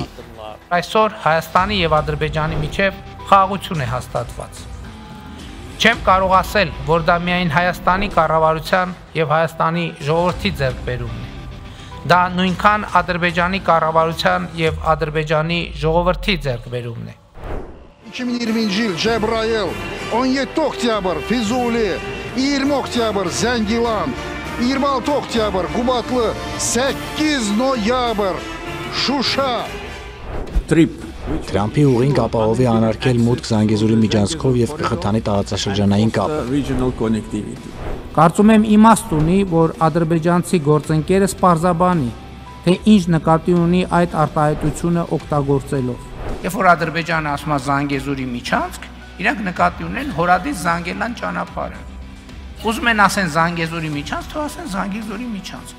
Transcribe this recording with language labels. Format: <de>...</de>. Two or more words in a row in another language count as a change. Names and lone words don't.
<hy>Այսօր Հայաստանի եւ Ադրբեջանի միջև խաղաղություն է հաստատված։ Չեմ կարող ասել, որ դա միայն Հայաստանի կառավարության եւ Հայաստանի ժողովրդի ձեռքբերումն է։ Դա նույնքան Ադրբեջանի կառավարության եւ Ադրբեջանի ժողովրդի ձեռքբերումն է։</hy> <az>2020 yıl Cebrail, 17 oktyabr Füzuli, 20 oktyabr Zengilan, 26 oktyabr Kubatlı, 8 noyabr Şuşa.</az> <hy>Թրամփի ուղին կապահովի անարգել մուտք Զանգեզուրի միջանցքով եւ կխթանի տարածաշրջանային կապը։ Կարծում եմ իմաստ ունի, որ ադրբեջանցի գործընկերը սպարզաբանի, թե ինչ նկատի ունի այդ արտահայտությունը օգտագործելով։ Երբ որ Ադրբեջանը ասում է Զանգեզուրի միջանցք, իրանք նկատի ունեն հորադից Զանգելան ճանապարհը։ Ուզում են ասեն Զանգեզուրի միջանցք, թող ասեն Զանգեզուրի միջանցք։</hy>